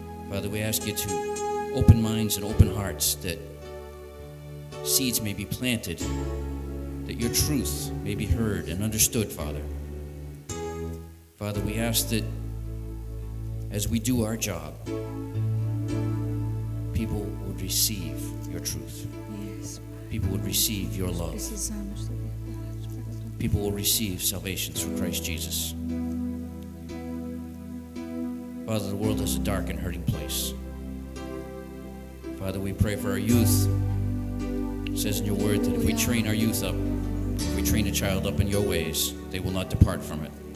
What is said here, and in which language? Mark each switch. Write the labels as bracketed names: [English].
[English] Father, we ask you to open minds and open hearts that seeds may be planted, that your truth may be heard and understood, Father. Father, we ask that as we do our job, people would receive your truth. Yes, People would receive your love. [Portuguese] precisamos da verdade para a tua [English] People will receive salvation through Christ Jesus. Father, the world is a dark and hurting place. Father, we pray for our youth. It says in your word that if we train our youth up, if we train a child up in your ways, they will not depart from it.